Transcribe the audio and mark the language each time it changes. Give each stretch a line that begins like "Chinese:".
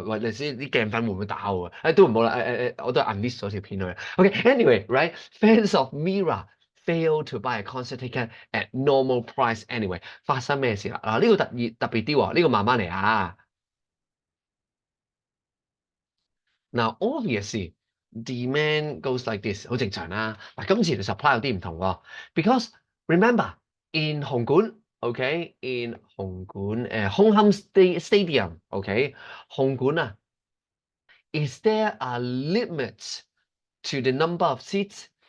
Cantonese: 喂，你知啲鏡粉會唔會打我啊？都唔好啦，我都 unlist 咗條片佢。
English: OK，anyway，right，fans of Mira fail to buy a concert ticket at normal price anyway。
Cantonese: 發生咩事啦？嗱，呢個特別啲喎，呢個慢慢嚟啊。
English: Now obviously demand goes like this，
Cantonese: 好正常啦。
English: 嗱，
Cantonese: 今次條 supply 有啲唔同喎，
English: because remember in 紅館，OK，in 紅館Hong Kong Stadium，OK，紅館啊，is there a limit to the number of seats?